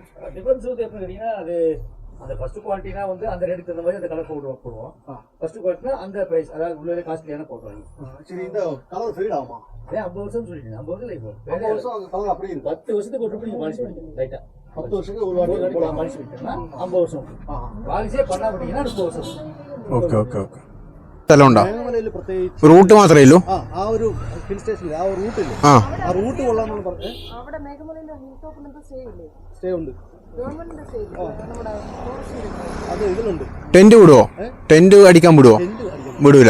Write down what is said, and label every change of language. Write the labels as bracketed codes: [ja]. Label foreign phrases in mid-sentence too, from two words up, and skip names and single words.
[ta] டிஃபரன்ஸ் வந்து எப்படி கேட்டீங்கன்னா அது அந்த [en] first qualityனா [ta] வந்து அந்த ரேட்டுக்கு தகுந்த மாதிரி அந்த கலர் பவுடர் போடுவோம். [en] first qualityனா [ta] அந்த பிரைஸ் அதாவது உள்ளே காஸ்ட்லியான பவுடர் வாங்கி. சரி, இந்த கலர் ஃபேட் ஆகுமா? 50 வருஷம் சொல்லிட்டீங்க. 50 வருஷம் லைஃப் 50 வருஷம் அந்த கலர் அப்படியே இருக்கு. 10 வருஷத்துக்கு ஒரு ட்ரிப் நீங்க பாலிஷ் பண்ணிக்கணும் ரைட்டா. 10 வருஷத்துக்கு ஒரு வாட்டி போலாம் பாலிஷ் பண்ணிட்டீங்கன்னா 50 வருஷம். பாலிஷே பண்ணா பண்ணிட்டீங்கன்னா 30 வருஷம். [ml] ഓക്കെ ഓക്കെ ഓക്കെ. സ്ഥലമുണ്ടോ? മേഘമലയിൽ പ്രത്യേകിച്ച് റൂട്ട് മാത്രമേ ഉള്ളൂ? ആ ഒരു [en] hill stationൽ [ml] ആ ഒരു റൂട്ടില്ല, ആ ആ റൂട്ട് കൊള്ളാമെന്ന് പറഞ്ഞ് അവിടെ മേഘമലയിലെ [en] hill topലൊക്കെ [ml] സ്റ്റേ ഇല്ലേ? സ്റ്റേ ഉണ്ട്. ഗവൺമെന്റിന്റെ സ്റ്റേ ഇല്ലേ? നമ്മുടെ ഫോറസ്റ്റ് അത് ഇതിലുണ്ട്. ടെന്റ് വിടുവോ? ടെന്റ് അടിക്കാൻ വിടുവോ? വിടൂല.